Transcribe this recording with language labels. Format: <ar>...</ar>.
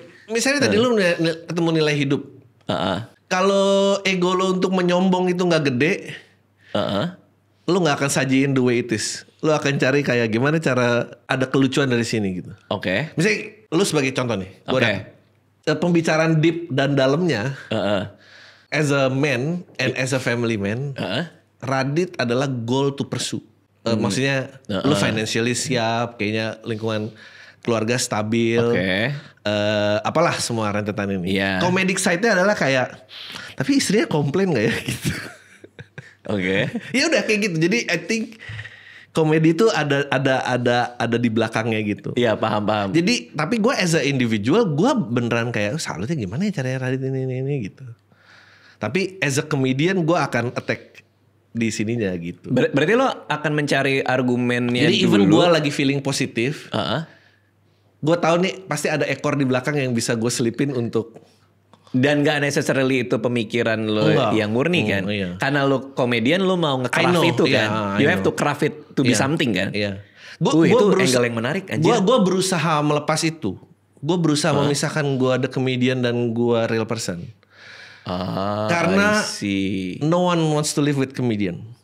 <id>Misalnya tadi lo ketemu nilai hidup. Kalau ego lo untuk menyombong itu gak gede, lo gak akan sajiin</id> <en>the way it is.</en> <id>Lo akan cari kayak gimana cara ada kelucuan dari sini gitu. Misalnya lo sebagai contoh nih. Pembicaraan deep dan dalamnya.</id> <en>As a man and as a family man, Radit</en> <id>adalah</id> <en>goal to pursue.</en> <id>Maksudnya lu financially siap, kayaknya lingkungan keluarga stabil, apalah semua rentetan ini. Comedic side-nya adalah kayak, tapi istrinya komplain nggak ya gitu. Ya udah kayak gitu. Jadi</id> <en>I think</en> <id>komedi itu ada di belakangnya gitu. Iya, paham. Jadi tapi gue</id> <en>as a individual</en> <id>gue beneran kayak salutnya gimana ya caranya Radit ini gitu. Tapi</id> <en>as a comedian</en> <id>gue akan attack di sininya gitu. Berarti lo akan mencari argumennya. Jadi even gue lagi feeling positif, gue tahu nih pasti ada ekor di belakang yang bisa gue selipin untuk. Dan gak necessarily itu pemikiran lo yang murni kan. Karena lo komedian, lo mau nge-craft itu kan.</id> <en>You have to craft it to be something kan.</en> <id>Itu angle yang menarik. Gue berusaha melepas itu. Gue berusaha memisahkan gue ada comedian dan gue</id> <en>real person.</en> <id>Karena</id> <en>no one wants to live with comedian.</en>